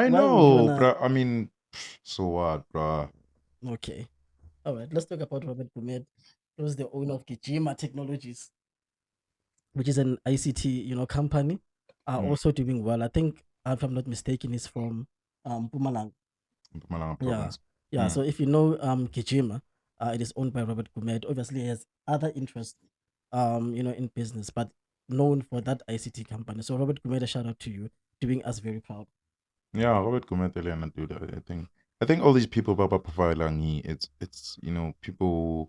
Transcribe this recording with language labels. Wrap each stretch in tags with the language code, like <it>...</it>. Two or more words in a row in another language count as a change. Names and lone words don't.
<en>why would you know, wanna- bro. I mean, so what, bro? Okay. All right. Let's talk about Robert Gumed, who's the owner of Gijima Technologies, which is an ICT, company. Also doing well. I think, if I'm not mistaken, is from Mpumalanga. Mpumalanga province. Yeah. So if you know Gijima, it is owned by Robert Gumed. Obviously, he has other interests, in business, but known for that ICT company. So Robert Gumed, a shout out to you, doing us very proud. Yeah, Robert Gumetele and do that. I think all these people, Baba Profilangi, it's people.</en>